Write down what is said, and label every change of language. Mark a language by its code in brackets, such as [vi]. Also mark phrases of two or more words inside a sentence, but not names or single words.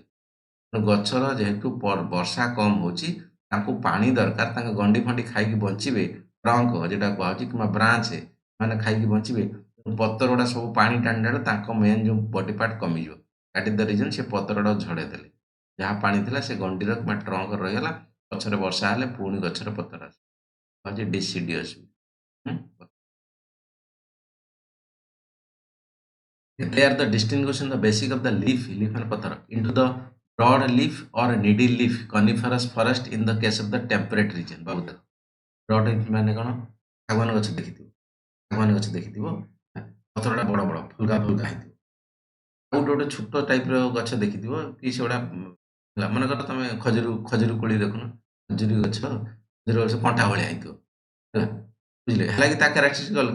[or] ଗଛର ଯେହେତୁ ବର୍ଷା କମ ହଉଛି, ତାଙ୍କୁ ପାଣି ଦରକାର, ତାଙ୍କ ଗଣ୍ଡି ଫଣ୍ଡି ଖାଇକି ବଞ୍ଚିବେ, ଟ୍ରଙ୍କ ଯେଟା କୁହାହଉଛି କିମ୍ବା ବ୍ରାଞ୍ଚ ମାନେ ଖାଇକି ବଞ୍ଚିବେ। ପତ୍ର ଗୁଡ଼ା ସବୁ ପାଣି ଟାଣି ଟାଣି ତାଙ୍କ ମେନ୍ ଯୋଉ [en] body part [or] କମିଯିବ। [en] that is the reason [or] ସେ ପତ୍ରଟା ଝଡ଼େଇ ଦେଲେ। ଯାହା ପାଣି ଥିଲା ସେ ଗଣ୍ଡିର କିମ୍ବା ଟ୍ରଙ୍କ ରହିଗଲା, ଗଛରେ ବର୍ଷା ହେଲେ ପୁଣି ଗଛର ପତ୍ର ଆସିବ, ହଉଛି ଡିସିଡିୟସ୍। [en] They are the distinguishing the basic of the leaf, leaf and ପତ୍ର, into the broad leaf or needle leaf coniferous forest in the case of the temperate region। [or] ବାବୁ ଦେଖ, [en] broad leaf [or] ମାନେ କ'ଣ, ଶାଗୁଆନ ଗଛ ଦେଖିଥିବ, ଶାଗୁଆନ ଗଛ ଦେଖିଥିବ, ପତ୍ରଟା ବଡ଼ ବଡ଼ ଫୁଲକା ଫୁଲକା ହେଇଥିବ। ଆଉ ଗୋଟେ ଛୋଟ ଟାଇପର ଗଛ ଦେଖିଥିବ କି ସେଗୁଡ଼ା ହେଲା, ମନେକର ତମେ ଖଜୁରୀ କୋଳି ଦେଖୁନ, ଖଜୁରୀ ଗଛ କଣ୍ଟା ଭଳିଆ ହେଇଥିବ ହେଲା, ବୁଝିଲେ, ହେଲା କି ତା କ୍ୟାରେକ୍ଟରିଷ୍ଟିକ୍ ଅଲଗା।